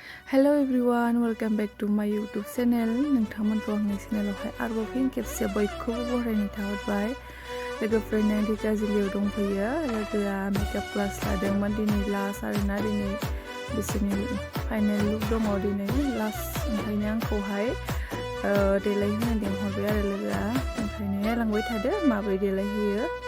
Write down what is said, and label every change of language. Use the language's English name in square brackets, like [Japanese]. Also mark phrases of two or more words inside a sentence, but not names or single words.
[English] Hello everyone, welcome back to my YouTube channel. [Bodo] नोंथांमोनखौ आंनि चेनेलावहाय आरोबाव फिन खेबसे बयखौबो बरायनाय थाहरबाय। लोगोफोरनो दिगाजुलियाव दंफैयो। लोगोआ [English] makeup class [Bodo] लादोंमोन दिनै लास्ट आरोना दिनै बिसोरनि [English] final look [Bodo] दङ दिनै लास्ट ओंखायनो आंखौहाय देलायहोनो लिंहरबाय आरो लोगोआ ओंखायनो नायलांबाय थादो माबोरै देलायहोयो।